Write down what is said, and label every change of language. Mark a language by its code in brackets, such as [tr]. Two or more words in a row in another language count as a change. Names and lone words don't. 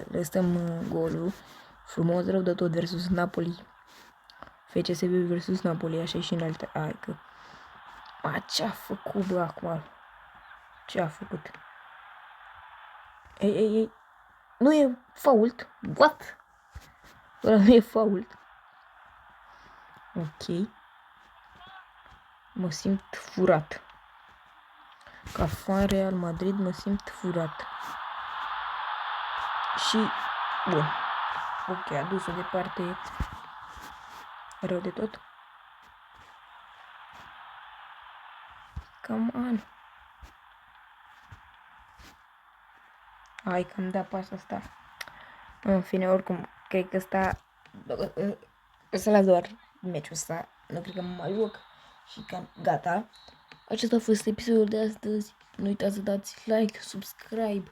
[ro] Lăsăm golul. Frumos, rău de tot versus Napoli. FCSB versus Napoli, așa și în alte. Hai că... ce-a făcut, bă, acum? Ce-a făcut? Ei. Nu e fault. What? Ăla nu e fault. Ok. Mă simt furat. Ca fan Real Madrid mă simt furat. Și... Bun. Ok, a dus-o departe. Rău de tot. [en] Come on. [ro] Hai că îmi da pasa asta. În fine, oricum, cred că ăsta... O să las doar meciul ăsta. Nu cred că mă mai joc. Și cam gata. Acesta a fost episodul de astăzi. Nu uitați să dați like, subscribe.